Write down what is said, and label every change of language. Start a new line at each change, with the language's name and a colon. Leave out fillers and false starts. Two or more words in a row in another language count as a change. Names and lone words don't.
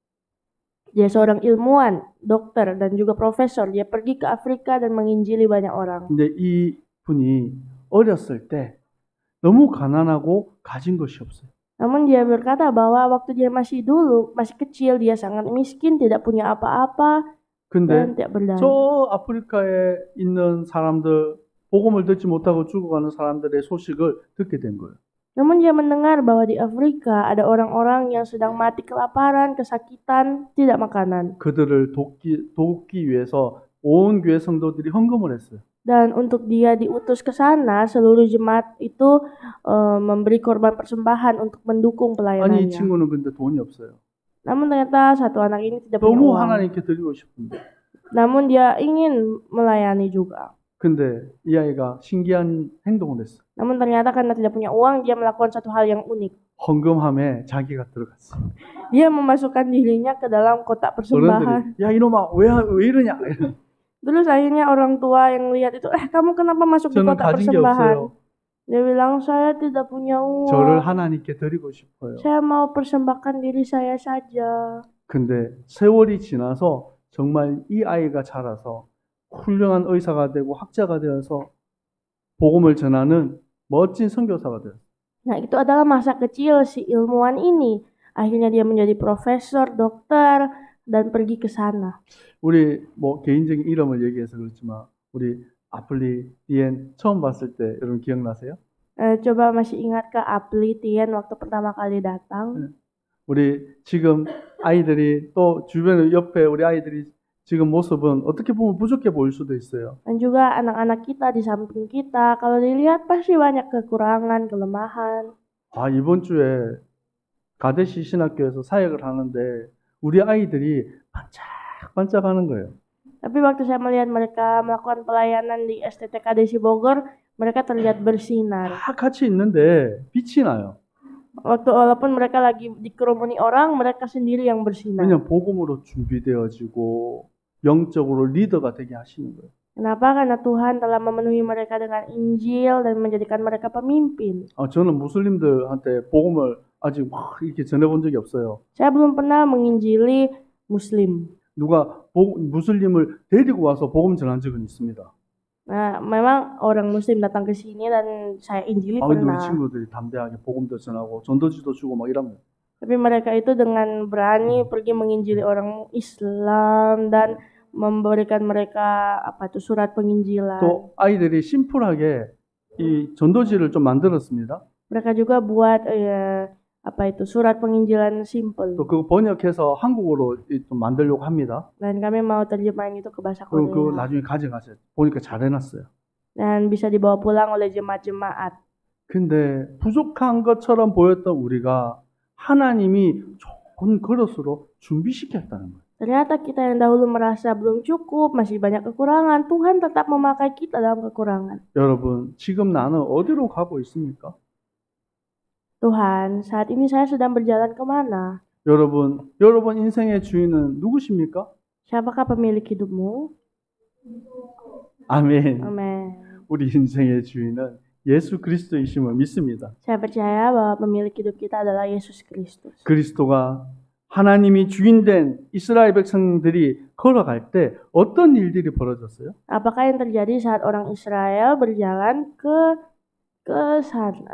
Indonesian: Dia seorang ilmuwan, dokter dan juga profesor. Dia pergi ke Afrika dan menginjili banyak orang.
Korean: 근데 이분이 어렸을 때 너무 가난하고 가진 것이 없어요.
Indonesian: Namun dia berkata bahwa waktu dia masih kecil, dia sangat miskin, tidak punya apa-apa dan
Korean: 근데
Indonesian: tidak berdaya.
Korean: 저 아프리카에 있는 사람들 복음을 듣지 못하고 죽어가는 사람들의 소식을 듣게 된 거예요.
Indonesian: Namun dia mendengar bahwa di Afrika ada orang-orang yang sedang mati kelaparan, kesakitan, tidak makanan.
Korean: 그들을 돕기 위해서 온 교회 성도들이 헌금을 했어요.
Indonesian: Dan untuk dia diutus ke sana, seluruh jemaat itu memberi korban persembahan untuk mendukung
Korean: 아니 이
Indonesian: pelayanannya.
Korean: 친구는 근데 돈이 없어요.
Indonesian: Namun ternyata satu anak ini tidak punya
Korean: 너무
Indonesian: uang.
Korean: 하나님께 드리고 싶은데.
Indonesian: Namun dia ingin melayani juga.
Korean: 근데 이 아이가 신기한 행동을 했어.
Indonesian: Namun ternyata karena tidak punya uang, dia melakukan satu hal yang unik.
Korean: 헌금함에 자기가 들어갔어.
Indonesian: Dia memasukkan dirinya ke dalam kotak persembahan.
Korean: 어른들이 야 이놈아 왜 이러냐.
Indonesian: Terus akhirnya orang tua yang lihat itu, kamu kenapa masuk di
Korean: 저는
Indonesian: kotak
Korean: 가진 게
Indonesian: persembahan?
Korean: 없어요.
Indonesian: Dia bilang, saya tidak punya
Korean: 저를
Indonesian: uang.
Korean: 하나님께 드리고 싶어요.
Indonesian: Saya mau persembahkan diri saya saja.
Korean: 근데 세월이 지나서 정말 이 아이가 자라서 훌륭한 의사가 되고 학자가 되어서 복음을 전하는 멋진 선교사가 되었어요.
Indonesian: Nah, itu adalah masa kecil si ilmuwan ini. Akhirnya dia menjadi profesor, dokter, dan pergi ke sana.
Korean: 우리 뭐 개인적인 이름을 얘기해서 그렇지만 우리 아플리 디엔 처음 봤을 때 여러분 기억나세요?
Indonesian: Coba masih ingat ke Apli Tien waktu pertama kali datang?
Korean: 우리 지금 아이들이 또 주변에 옆에 우리 아이들이 지금 모습은 어떻게 보면 부족해 보일 수도 있어요.
Indonesian: Dan juga anak-anak kita di samping kita, kalau dilihat pasti banyak kekurangan, kelemahan.
Korean: 아, 이번 주에 가데시 신학교에서 사역을 하는데 우리 아이들이 반짝반짝하는 거예요.
Indonesian: Tapi waktu saya melihat mereka melakukan pelayanan di STTK Desi Bogor, mereka terlihat bersinar.
Korean: 다 같이 있는데 빛이 나요.
Indonesian: Walaupun mereka lagi dikerumuni orang, mereka sendiri yang bersinar.
Korean: 그냥 복음으로 준비되어지고 영적으로 리더가 되게 하시는 거예요.
Indonesian: Kenapa? Karena Tuhan telah memenuhi mereka dengan Injil dan menjadikan mereka pemimpin.
Korean: 저는 무슬림들한테 복음을 아직 막 이렇게 전해본 적이 없어요.
Indonesian: Saya belum pernah menginjili Muslim.
Korean: 누가 무슬림을 데리고 와서 복음 전한 적은 있습니다.
Indonesian: Nah, memang orang Muslim datang ke sini dan saya injili
Korean: 근데 우리
Indonesian: pernah.
Korean: 친구들이 담대하게 복음도 전하고 전도지도 주고 막 이런 거예요.
Indonesian: Tapi mereka itu dengan berani pergi menginjili orang Islam dan memberikan mereka surat penginjilan.
Korean: 또 아이들이 심플하게 이 전도지를 좀 만들었습니다.
Indonesian: Mereka juga buat surat penginjilan simple.
Korean: 또 그거 번역해서 한국어로 좀 만들려고 합니다.
Indonesian: Dan kami mau terjemahin itu ke bahasa
Korean: 그럼 그거
Indonesian: Korea.
Korean: 나중에 가져가세요. 보니까 잘 해놨어요.
Indonesian: Dan bisa dibawa pulang oleh jemaat-jemaat.
Korean: 근데 부족한 것처럼 보였던 우리가 하나님이 좋은 그릇으로 준비시켰다는 거예요.
Indonesian: Ternyata kita yang dahulu merasa belum cukup, masih banyak kekurangan, Tuhan tetap memakai kita dalam kekurangan.
Korean: 여러분, 지금 나는 어디로 가고 있습니까?
Indonesian: Tuhan, saat ini saya sedang berjalan kemana?
Korean: 여러분 인생의 주인은 누구십니까?
Indonesian: Siapakah pemilik hidupmu?
Korean: 아멘.
Indonesian: Amin.
Korean: 우리 인생의 주인은 예수 그리스도이심을 믿습니다.
Indonesian: Saya percaya bahwa pemilik hidup kita adalah Yesus Kristus.
Korean: 그리스도가 하나님이 주인된 이스라엘 백성들이 걸어갈 때 어떤 일들이 벌어졌어요?
Indonesian: Apakah yang terjadi saat orang Israel berjalan ke sana?